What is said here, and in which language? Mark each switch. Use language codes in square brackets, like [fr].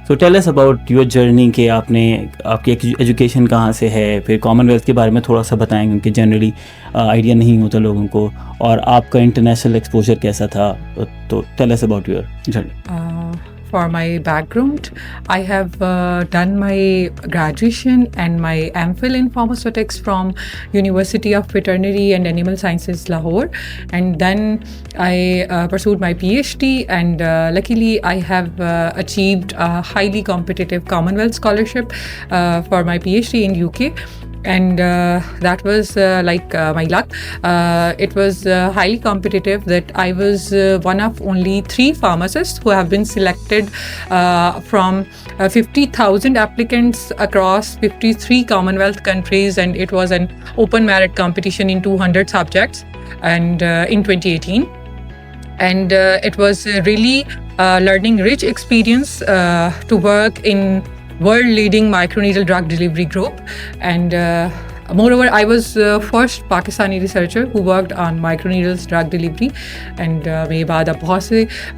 [en] So tell us about your journey [hi] कि आपकी education कहाँ से है, फिर Commonwealth के बारे में थोड़ा सा बताएं क्योंकि generally idea नहीं होता लोगों को, और आपका international exposure कैसा था. [en] तो tell us about your journey. For my background, I have done my graduation and my MPhil in pharmaceutics from University of Veterinary and Animal Sciences, Lahore, and then I pursued my PhD, and luckily I have achieved a highly competitive Commonwealth scholarship for my PhD in UK. And that was like my luck. It was highly competitive that I was one of only 3 pharmacists who have been selected from 50,000 applicants across 53 Commonwealth countries, and it was an open merit competition in 200 subjects, and in 2018. And it was a really learning rich experience to work in world-leading microneedle drug delivery group, and moreover, I was first Pakistani researcher who worked on microneedles drug delivery, and [hi] मेरे बाद अब बहुत से